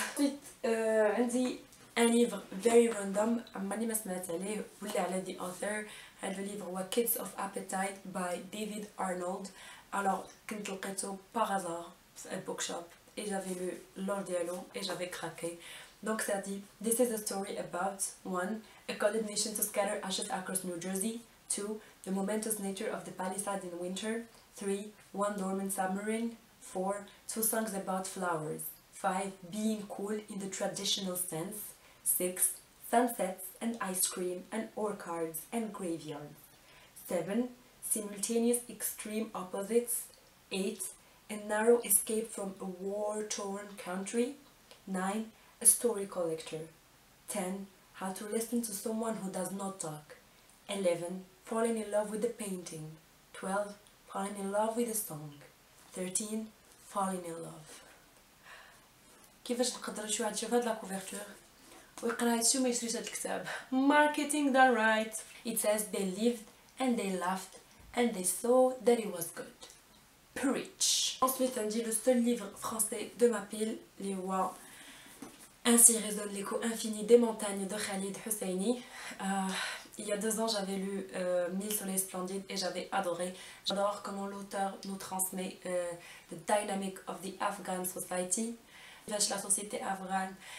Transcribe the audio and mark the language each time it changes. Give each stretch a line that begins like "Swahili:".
Arabic: Ensuite, عندي
French: un livre
English: very random
Arabic: عمرني ما سمعت عليه ولا على
English: the author.
Arabic: هذا
French: le livre
Arabic: هو Kids of Appetite by David Arnold.
French: Alors
Arabic: كنت لقيته
French: par hasard في un bookshop et j'avais lu l'ordre dialogue et j'avais craqué.
English: Donc ça dit, this is a story about 1. A cold nation to scatter ashes across New Jersey. 2. The momentous nature of the Palisades in winter. 3. One dormant submarine. 4. 2 songs about flowers. 5. Being cool in the traditional sense. 6. Sunsets and ice cream and orchards and graveyards. 7. Simultaneous extreme opposites. 8. A narrow escape from a war-torn country. 9. A story collector. 10. How to listen to someone who does not talk. 11. Falling in love with the painting. 12. Falling in love with a song. 13. Falling in love.
Arabic: كيفاش نقدر شي واحد يشوف هاد لا كوفرتور ويقرا هادشي وما يشريش هاد الكتاب؟
English: Marketing done right. It says they lived and they laughed and they saw that it was good. Preach.
French: Ensuite عندي le seul livre français de ma pile
Arabic: اللي هو
French: Ainsi résonne l'écho infini des montagnes de Khalid Hosseini. Il y a 2 ans, j'avais lu 1000 soleils splendides et j'avais adoré. J'adore comment l'auteur nous transmet
English: the dynamic of the Afghan society,
French: la société afghane